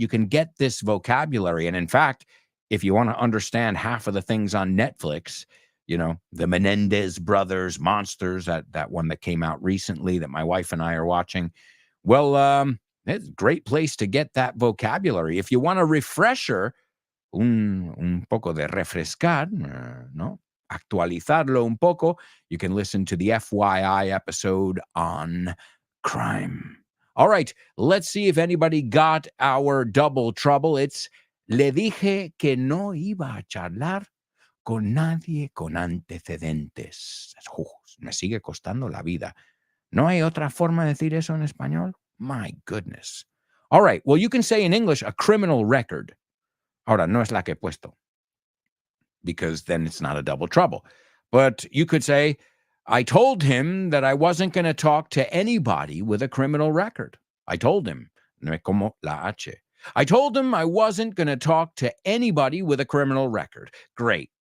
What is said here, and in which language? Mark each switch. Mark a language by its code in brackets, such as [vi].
[en] You can get this vocabulary. And in fact, if you want to understand half of the things on Netflix, the Menendez brothers, Monsters, that one that came out recently that my wife and I are watching. Well, it's a great place to get that vocabulary. If you want a refresher, [es] un poco de refrescar, ¿no? Actualizarlo un poco, [en] you can listen to the FYI episode on crime. All right, let's see if anybody got our double trouble. [es] It's le dije que no iba a charlar con nadie con antecedentes. Me sigue costando la vida. ¿No hay otra forma de decir eso en español? [en] My goodness. All right, well, you can say in English a criminal record. [es] Ahora, no es la que he puesto, [en] because then it's not a double trouble. But you could say, I told him that I wasn't going to talk to anybody with a criminal record. I told him, [es] no es como la H. [en] I told him I wasn't going to talk to anybody with a criminal record. Great.